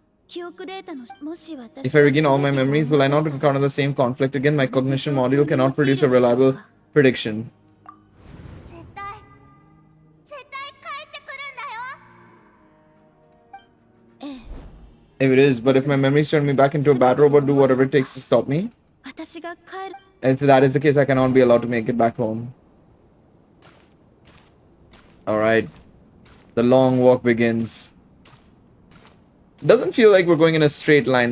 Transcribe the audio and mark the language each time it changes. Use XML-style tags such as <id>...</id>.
<en>If I regain all my memories, will I not encounter the same conflict again? My cognition module cannot produce a reliable prediction.</en> <ja>絶対帰ってくるんだよ。</ja> <en>If it is, but if my memories turn me back into a bad robot, do whatever it takes to stop me.</en> <ja>私が帰る。</ja> <en>If that is the case, I cannot be allowed to make it back home. Alright. The long walk begins. Doesn't feel like we're going in a straight line.</en>